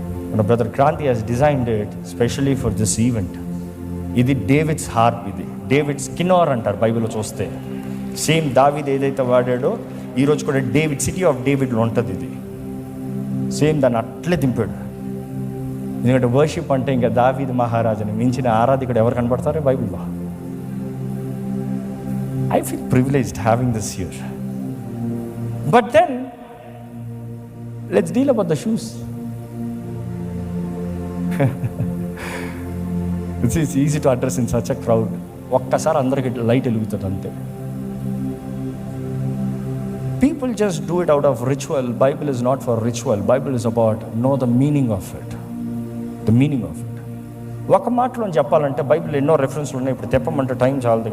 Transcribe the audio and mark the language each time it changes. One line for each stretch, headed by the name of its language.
Telugu: మన brother
English: Kranti has designed it specially for this event.
Telugu: ఇది David's harp, ఇది David's కిన్నోర్ అంటారు బైబిల్లో చూస్తే. సేమ్ దావీద్ ఏదైతే వాడాడో ఈరోజు కూడా డేవిడ్, సిటీ ఆఫ్ డేవిడ్లో ఉంటుంది ఇది. సేమ్ దాన్ని అట్లే దింపాడు. ఎందుకంటే వర్షిప్ అంటే ఇంకా దావీద్ మహారాజుని మించిన ఆరాధికుడు ఎవరు కనబడతారో బైబిల్లో.
English: I feel privileged having this here. But then let's deal about the shoes. It's easy to address in such a crowd.
Telugu: ఒక్కసారి అందరికి లైట్ వెలుగుతుంది అంతే.
English: People just do it out of ritual. Bible is not for ritual. Bible is about know the meaning of it. The meaning of it.
Telugu: ఒక మాటలో చెప్పాలంటే Bible ఎన్నో రెఫరెన్స్లు ఉన్నాయి, ఇప్పుడు తెప్పమంటే టైం చాలదు.